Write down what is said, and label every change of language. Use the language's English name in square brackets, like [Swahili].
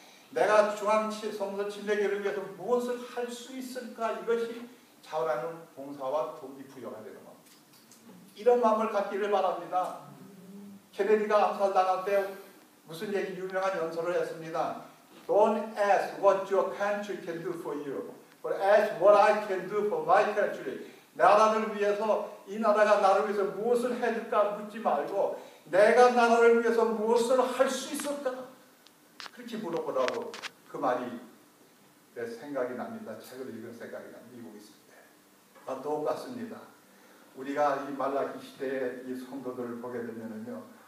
[Korean] 내가 중앙성서 침례교회를 위해서 무엇을 할 수 있을까? 이것이 자원하는 봉사와 돈이 부여가 되는 겁니다. 이런 마음을 갖기를 바랍니다. 케네디가 암살당할 때 무슨 얘기 유명한 연설을 했습니다. [English] Don't ask what your country can do for you, but ask what I can do for my country. [Korean] 나라를 위해서 이 나라가 나를 위해서 무엇을 해줄까 묻지 말고 내가 나라를 위해서 무엇을 할 수 있을까? 그렇게 물어보라고 그 말이 내 생각이 납니다. 책을 읽은 생각이 납니다. 미국에 있을 때. 똑같습니다. 우리가 이 말라기 시대의 이 성도들을 보게 되면요.